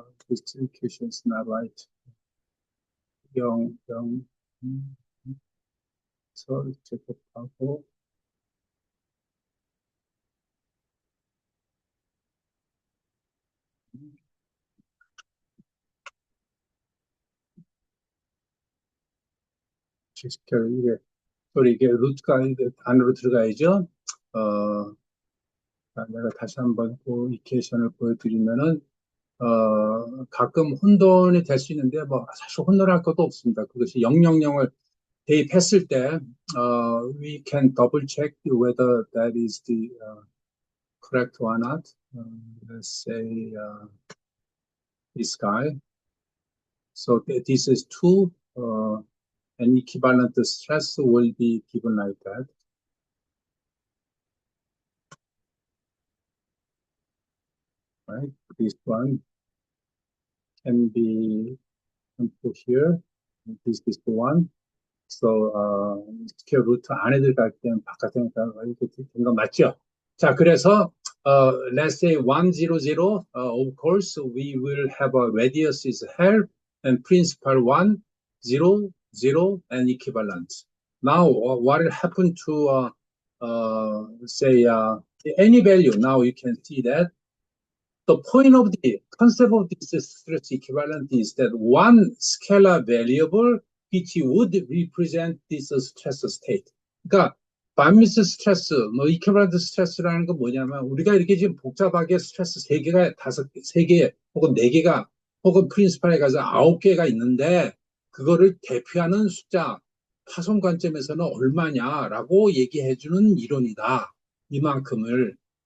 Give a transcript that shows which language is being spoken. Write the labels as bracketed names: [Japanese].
[English] This execution is not right. [Korean] 0, 0, 서 제곱하고 이게 소리 이게 루트가 안으로 들어가야죠. 내가 다시 한번 그 이퀘이션을 보여드리면은 가끔 혼돈이 될 수 있는데 뭐 사실 혼돈할 것도 없습니다. 그것이 000을 대입했을 때 [English] we can double check whether that is the correct or not. Let's say this guy. So this is 2, and equivalent stress will be given like that. Right? This one can be put here. This is the one. [Korean] So, 스퀘어 루트 안에 들어갈 때는 바깥에 이렇게 된 거 맞죠? [English] 자, 그래서, let's say 1, 0, 0, of course, we will have a radius is half and principal 1, 0, 0, and equivalent. Now, what will happen to, say, any value? Now you can see that the point of the concept of this stress equivalent is that one scalar variable which would represent this stress state. [Korean] 그러니까 반미스 스트레스, 뭐 이퀴valent 스트레스라는 건 뭐냐면 우리가 이렇게 지금 복잡하게 스트레스 3개가 3개 혹은 4개가 혹은 프린시팔에 가서 9개가 있는데 그거를 대표하는 숫자 파손 관점에서는 얼마냐라고 얘기해주는 이론이다. 이만큼을.